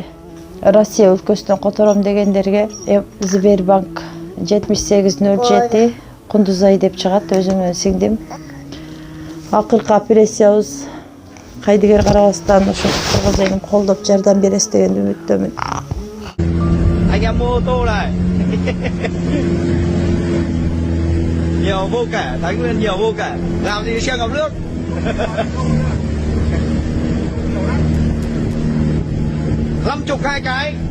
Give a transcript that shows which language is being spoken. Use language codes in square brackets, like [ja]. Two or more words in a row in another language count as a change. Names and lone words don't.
[ky] Россия өлкөсүнөн котором дегендерге Сбербанк 7807 Кундузай деп чыгат, өзүмдүн сиңдим. Акыркы операциябыз кайдыгер карабастан ошо кыргыз элин колдоп жардам бересиз деген үмүттөмүн. [vi] Anh em mô tô này. Nhiều vô kể, Thái Nguyên nhiều vô kể. Làm gì xe ngập nước. 52 cái.